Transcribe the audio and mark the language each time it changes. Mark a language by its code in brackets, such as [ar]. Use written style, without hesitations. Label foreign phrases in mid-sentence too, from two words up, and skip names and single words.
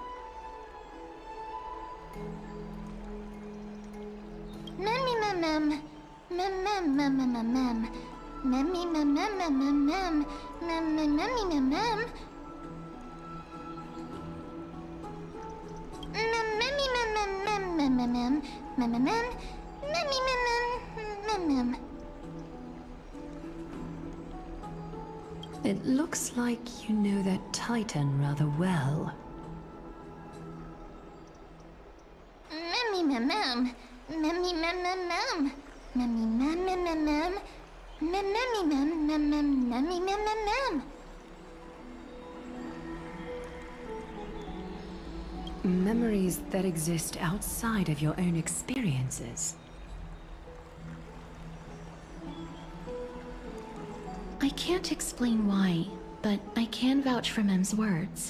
[en] Memmy mem mem, mem mem mem mem mem mem, memmy mem mem mem mem mem, mem mem memmy mem mem. Mem memmy mem mem mem mem mem mem, mem mem mem, memmy mem mem mem mem. It looks like you know that Titan rather well. Memmy mem mem, memmy mem mem mem, memmy mem mem mem mem, mem memmy mem mem mem, memmy mem mem mem. Memories that exist outside of your own experiences. I can't explain why, but I can vouch for Mem's words.